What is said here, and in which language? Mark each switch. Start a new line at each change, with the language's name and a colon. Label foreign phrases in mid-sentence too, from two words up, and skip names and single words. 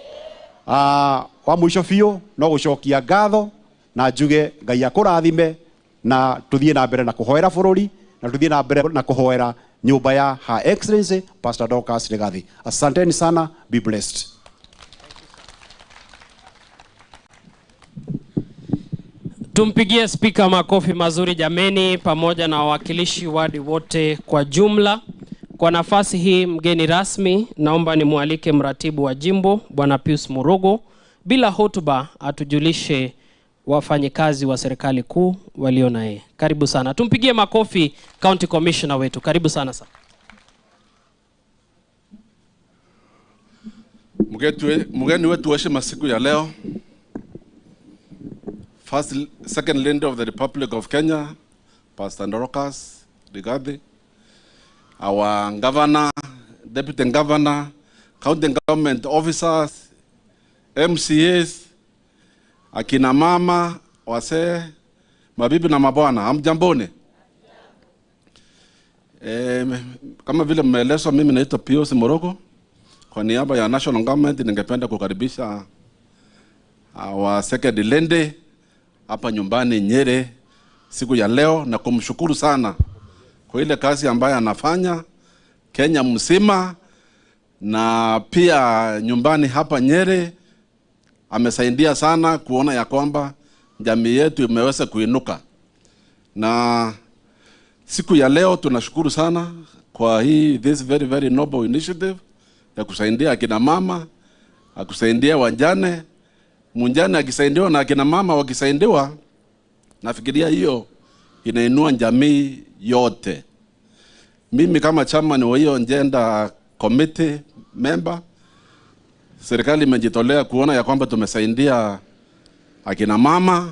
Kikuyu: wa mũico biũ no gũcokia ngatho na njuge Ngai akũrathime na tuthiĩ na mbere na kũhoera bũrũri na tuthiĩ na mbere na kũhoera nyũmba ya Her Excellency Pastor Doricas Rigathi.
Swahili: Asanteni sana,
English: be blessed.
Swahili: Tumpigie speaker makofi mazuri jameni, pamoja na wawakilishi wadi wote kwa jumla. Kwa nafasi hii mgeni rasmi naomba nimwalike mratibu wa jimbo Bwana Pius Murugo bila hotuba atujulishe wafanyikazi wa serikali kuu walio naye. Karibu sana. Tumpigie makofi
English: County Commissioner
Swahili: wetu. Karibu sana sana. Mgeni wetu wa heshima siku ya leo,
English: Second Lady of the Republic of Kenya, Pastor Doricas Rigathi, our Governor, Deputy Governor, County Government Officers, MCAs,
Swahili: akina mama, wase, mabibi na mabwana, hamjamboni. Kama vile mmeelezwa, mimi naitwa Pius Murugo. Kwa niaba ya
English: National Government
Swahili: ningependa kukaribisha
English: our Second Lady
Swahili: hapa nyumbani Nyeri siku ya leo na kumshukuru sana kwa ile kazi ambayo anafanya Kenya mzima na pia nyumbani hapa Nyeri. Amesaidia sana kuona ya kwamba jamii yetu imeweza kuinuka. Na siku ya leo tunashukuru sana kwa
English: this very very noble initiative
Swahili: ya kusaidia akina mama, kusaidia wajane. Mjane akisaidiwa na akina mama wakisaidiwa, nafikiria hiyo inainua jamii yote. mimi kama chairman wa hiyo
English: agenda committee member,
Swahili: serikali imejitolea kuona ya kwamba tumesaidia akina mama.